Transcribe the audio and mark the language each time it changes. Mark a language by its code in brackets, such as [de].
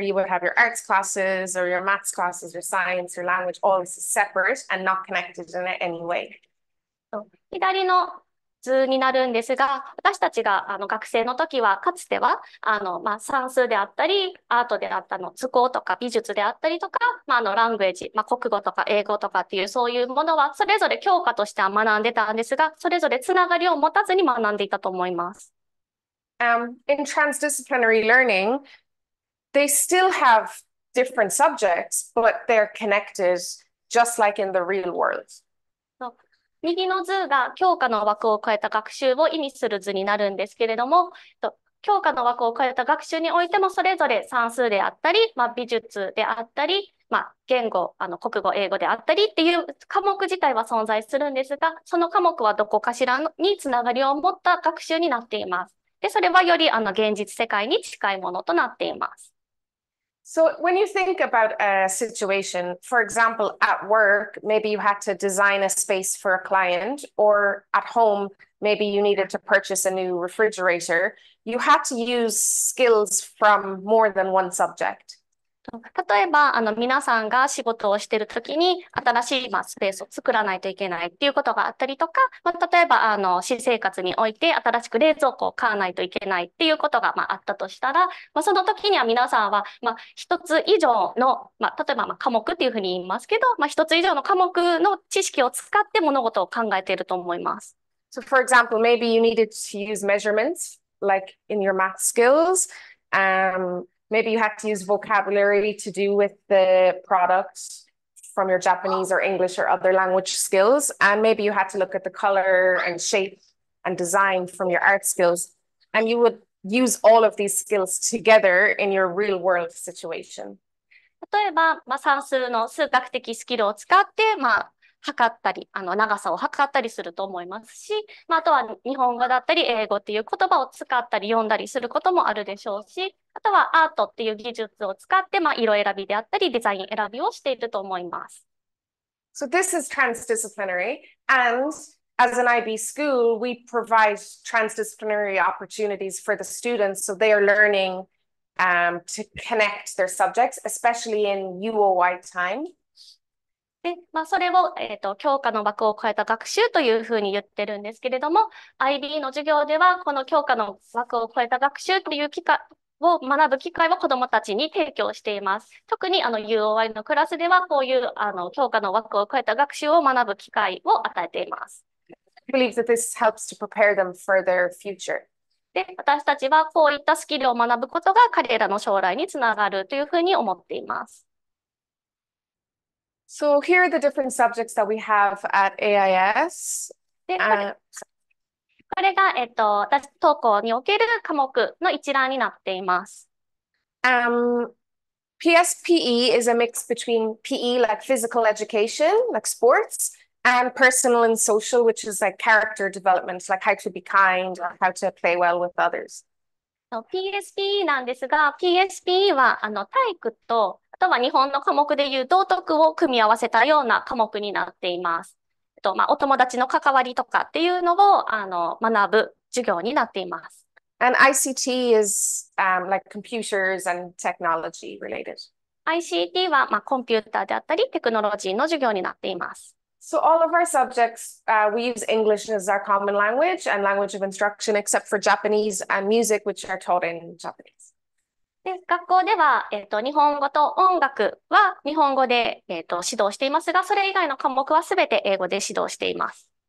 [en] You would have your arts classes or your maths classes, your science, your language, all separate and not connected in any way. [ja] 左の図になるんですが、私たちが学生の時は、かつては算数であったり、アートであった図工とか美術であったりとか、ラングエージ、国語とか英語とかっていうそういうものは、それぞれ教科としては学んでたんですが、それぞれつながりを持たずに学んでいたと思います。 [en] In transdisciplinary learning, they still have different subjects, but they're connected just like in the real world. [ja] 右の図が教科の枠を超えた学習を意味する図になるんですけれども、教科の枠を超えた学習においてもそれぞれ算数であったり、美術であったり、言語、国語、英語であったりっていう科目自体は存在するんですが、その科目はどこかしらにつながりを持った学習になっています。で、それはより現実世界に近いものとなっています。 [en] So when you think about a situation, for example, at work, maybe you had to design a space for a client, or at home, maybe you needed to purchase a new refrigerator. You had to use skills from more than one subject. [ja] 例えば、皆さんが仕事をしているときに、新しい、スペースを作らないといけないっていうことがあったりとか、例えば、私生活において新しく冷蔵庫を買わないといけないっていうことが、あったとしたら、その時には皆さんは、一つ以上の、例えば、科目っていうふうに言いますけど、一つ以上の科目の知識を使って物事を考えていると思います。 [en] So for example, maybe you needed to use measurements, like in your math skills. Maybe you had to use vocabulary to do with the products from your Japanese or English or other language skills. And maybe you had to look at the color and shape and design from your art skills. And you would use all of these skills together in your real world situation. [ja] 例えば、算数の数学的スキルを使って、測ったり、長さを測ったりすると思いますし、あとは日本語だったり、英語っていう言葉を使ったり読んだりすることもあるでしょうし、あとはアートっていう技術を使って、色選びであったり、デザイン選びをしていると思います。 [en] So this is transdisciplinary, and as an IB school, we provide transdisciplinary opportunities for the students, so they are learning to connect their subjects, especially in UOY time. [ja] で、それを、教科の枠を超えた学習というふうに言ってるんですけれども、IB の授業では、この教科の枠を超えた学習という機会を学ぶ機会を子どもたちに提供しています。特にUOY のクラスでは、こういう教科の枠を超えた学習を学ぶ機会を与えています。 [en] I believe that this helps to prepare them for their future. [ja] で、私たちはこういったスキルを学ぶことが彼らの将来につながるというふうに思っています。 [en] So here are the different subjects that we have at AIS. [ja] で、これが、私、当校における科目の一覧になっています。 [en] PSPE is a mix between PE, like physical education, like sports, and personal and social, which is like character development, like how to be kind or how to play well with others. [ja] PSPE なんですが、PSPE は体育と、あとは日本の科目でいう道徳を組み合わせたような科目になっています。お友達の関わりとかっていうのを学ぶ授業になっています。 [en] And ICT is like computers and technology related. [ja] ICT はコンピューターであったりテクノロジーの授業になっています。 [en] So all of our subjects, we use English as our common language and language of instruction, except for Japanese and music, which are taught in Japanese. [ja] で、学校では、日本語と音楽は日本語で、指導していますが、それ以外の科目はすべて英語で指導しています。